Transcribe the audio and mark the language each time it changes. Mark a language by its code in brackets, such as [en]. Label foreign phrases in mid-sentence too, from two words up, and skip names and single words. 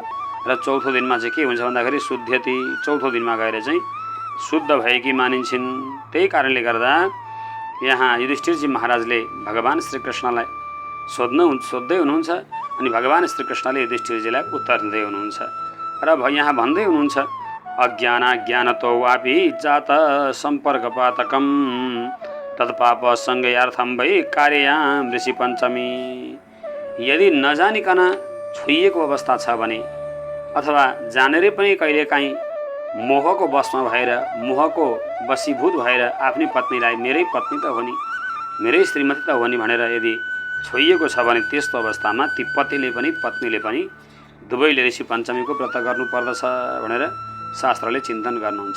[ne] र चौथो दिनमा चाहिँ के हुन्छ भन्दाखेरि शुद्ध्यति, चौथो दिनमा गएर चाहिँ शुद्ध भएकी मानिन्छन्। त्यही कारणले गर्दा यहाँ युधिष्ठिरजी महाराजले भगवान् श्रीकृष्णलाई सोध्दै हुनुहुन्छ अनि भगवान् श्रीकृष्णले युधिष्ठिरजीलाई उत्तर दिँदै हुनुहुन्छ। र यहाँ भन्दै हुनुहुन्छ, [sa] अज्ञानाज्ञानतो वापि जात सम्पर्कपातकम तत्पाप संज्ञार्थम वै कार्ययाम ऋषि पञ्चमी। [ne] यदि नजानिकन छोइएको अवस्था छ भने, अथवा जानेरै पनि कहिलेकाहीँ मोहको वशमा भएर, मोहको वशीभूत भएर आफ्नै पत्नीलाई मेरै पत्नी त हो नि, मेरै श्रीमती त हो नि भनेर यदि छोइएको छ भने त्यस्तो अवस्थामा ती पतिले पनि पत्नीले पनि दुवैले ऋषि पञ्चमीको व्रत गर्नुपर्दछ भनेर शास्त्रले चिन्तन गर्नुहुन्छ।